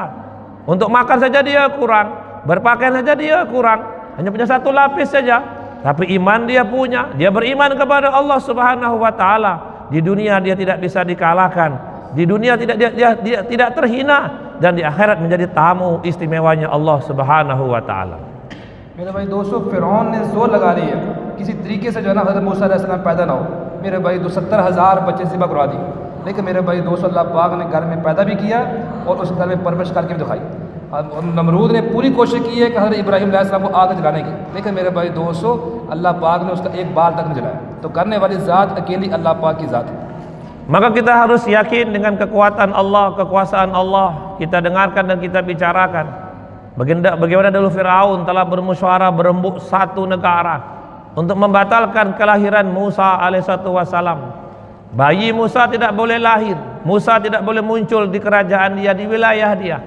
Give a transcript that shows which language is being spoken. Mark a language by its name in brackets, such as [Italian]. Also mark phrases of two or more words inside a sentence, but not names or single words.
[Indonesian] Untuk makan saja dia kurang. berpakaian saja dia kurang, hanya punya satu lapis saja, tapi iman dia punya, dia beriman kepada Allah [Arabic] سبحانه وتعالى. [Indonesian] Di dunia dia tidak bisa dikalahkan, di dunia dia tidak terhina, dan di akhirat menjadi tamu istimewanya Allah [Arabic] سبحانه وتعالى. [Hindi] मेरे भाई दोस्तों, फ़िरौन ने जोर लगा लिया किसी तरीके से जो है ना हज़रत मूसा अलैहिस्सलाम पैदा ना हो। मेरे भाई 70,000 बच्चे ज़िबा करवा दिए, लेकिन मेरे भाई दोस्तों अल्लाह पाक ने घर में पैदा भी किया और उस घर में परवरिश करके भी दिखाई। अब नमरूद ने पूरी कोशिश की है कि हज़रत इब्राहीम अलैहिस्सलाम को आग जलाने की, लेकिन मेरे भाई दोस्तों अल्लाह पाक ने उसका एक बाल तक नहीं जलाया। तो करने वाली ज़ात अकेली अल्लाह पाक की ज़ात है। [Indonesian] Maka kita harus yakin dengan kekuatan Allah, kekuasaan Allah. Kita dengarkan dan kita bicarakan. Bagaimana dulu Firaun telah bermusyawarah berembuk satu negara untuk membatalkan kelahiran Musa alaihissalam. Bayi Musa tidak boleh lahir, Musa tidak boleh muncul di kerajaan dia, di wilayah dia.